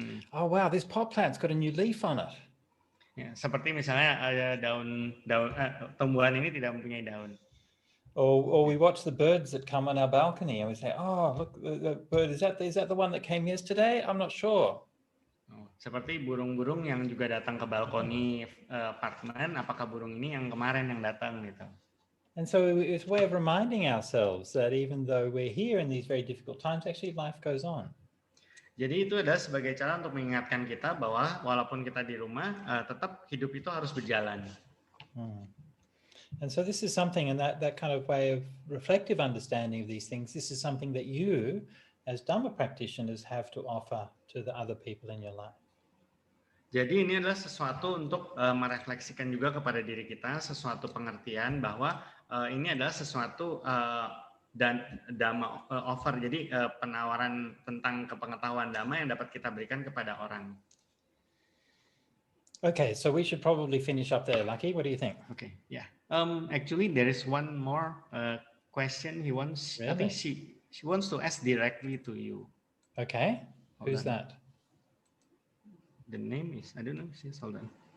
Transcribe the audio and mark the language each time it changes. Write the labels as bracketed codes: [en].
[en] Oh wow, this pot plant's got a new leaf on it. [id] Ya, seperti misalnya ada tumbuhan ini tidak mempunyai daun. [en] Or we watch the birds that come on our balcony and we say, oh look, the bird, is that the one that came yesterday? I'm not sure. [id] Seperti burung-burung yang juga datang ke balkoni apartemen, apakah burung ini yang kemarin yang datang gitu. [en] And so it's a way of reminding ourselves that even though we're here in these very difficult times, actually life goes on. [id] Jadi itu adalah sebagai cara untuk mengingatkan kita bahwa walaupun kita di rumah, tetap hidup itu harus berjalan. [en] And so this is something, and that kind of way of reflective understanding of these things, this is something that you as Dhamma practitioners have to offer to the other people in your life. [id] Jadi ini adalah sesuatu untuk merefleksikan juga kepada diri kita, sesuatu pengertian bahwa ini adalah sesuatu dan [en] Dhamma offer, [id] jadi penawaran tentang kepengetahuan Dhamma yang dapat kita berikan kepada orang. [en] Okay, so we should probably finish up there, Lucky. What do you think? Okay, yeah. Actually, there is one more question he wants. Really? I think she wants to ask directly to you. Okay, who's that? The name is, I don't know, hold on.